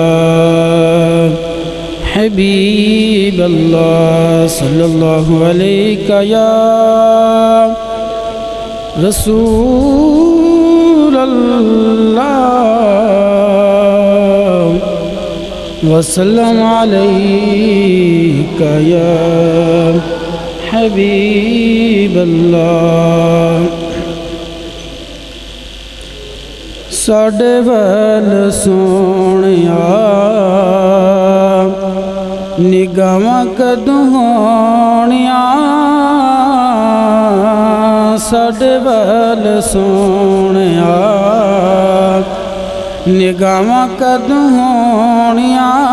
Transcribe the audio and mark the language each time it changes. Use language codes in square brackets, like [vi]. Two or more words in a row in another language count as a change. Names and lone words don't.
[ar] حبيب الله صلى الله عليك يا رسول الله وسلم عليك يا حبيب الله. [pa] ساڈے ول سوہݨیا نگاہاں کدوں ہوݨیا، ساڈے ول سوہݨیا نگاہاں کدوں ہوݨیا.